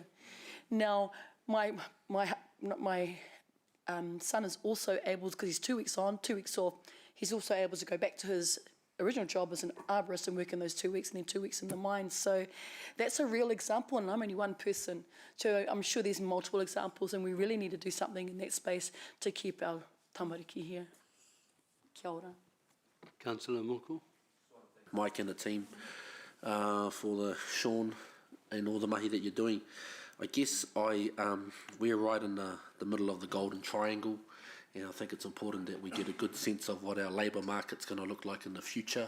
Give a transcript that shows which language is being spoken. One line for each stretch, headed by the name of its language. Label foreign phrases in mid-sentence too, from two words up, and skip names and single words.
English: Now, my son is also able, because he's 2 weeks on, 2 weeks off, he's also able to go back to his original job as an arborist and work in those 2 weeks and then 2 weeks in the mines. So that's a real example, and I'm only one person. So I'm sure there's multiple examples, and we really need to do something in that space to keep our tamariki here.
Māori: Kia ora.
English: Councillor Muku. Mike and the team for Sean and all the mahi that you're doing. I guess we're right in the middle of the Golden Triangle, and I think it's important that we get a good sense of what our labour market's going to look like in the future.